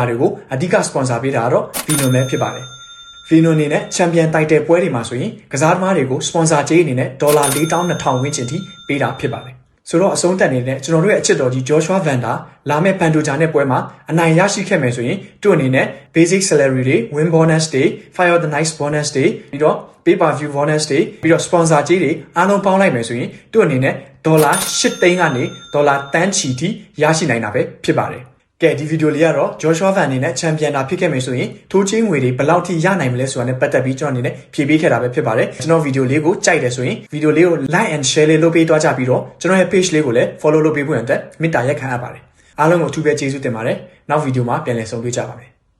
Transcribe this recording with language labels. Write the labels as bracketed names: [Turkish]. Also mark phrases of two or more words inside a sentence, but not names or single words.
[Burmese] တွေကိုအဓိက sponsor ပေးတာကတော့ Vino ပဲဖြစ်ပါတယ်Vino အနေနဲ့ [English] champion title [Burmese] ပွဲတွေမှာဆိုရင်ကစားသမားတွေကို sponsor ကြေးအနေနဲ့ဒေါ်လာ42,000ဝန်းကျင်ထိပေးတာဖြစ်ပါတယ်ဆိုတော့အဆုံးတက်နေတဲ့ ကျွန်တော်တို့ရဲ့အချစ်တော်ကြီး Joshua Van လာမဲ့ပန်တိုဂျာနဲ့ပွဲမှာအနိုင်ရရှိခဲ့မယ်ဆိုရင်သူ့အနေနဲ့ [English] basic salary [Burmese] တွေ [English] win bonus [Burmese] တွေ [English] Fight of the night bonus [Burmese] တွေပြီးတော့ [English] pay per view bonus [Burmese] တွေပြီးတော့ sponsor ကြေးတွေအားလုံးပေါင်းလိုက်မယ်ဆိုရင်သူ့အနေနဲ့ဒေါ်လာ8သိန်းကနေဒေါ်လာတန်းချီထိရရှိနိုင်တာပဲဖြစ်ပါတယ်ကဲဒီဗီဒီယိုလေးကတော့ Joshua Van အနေနဲ့ champion တာဖြစ်ခဲ့မယ်ဆိုရင်ထိုးချေးငွေတွေဘယ်လောက်ထိရနိုင်မလဲဆိုတာနဲ့ပတ်သက်ပြီးကျွန်တော်အနေနဲ့ဖြေပေးခဲ့တာပဲဖြစ်ပါတယ်ကျွန်တော်ဗီဒီယိုလေးကိုကြိုက်တယ်ဆိုရင်ဗီဒီယိုလေးကို [English] like and share [Burmese] လေးလုပ်ပေးသွားကြပြီးတော့ကျွန်တော်ရဲ့ page လေးကိုလည်း follow လုပ်ပေးဖို့အတွက်မေတ္တာရက်ခံအပ်ပါတယ်အားလုံးကိုအထူးပဲကျေးဇူးတင်ပါတယ်နောက်ဗီဒီယိုမှာပြန်လည်ဆုံတွေ့ကြပါမယ်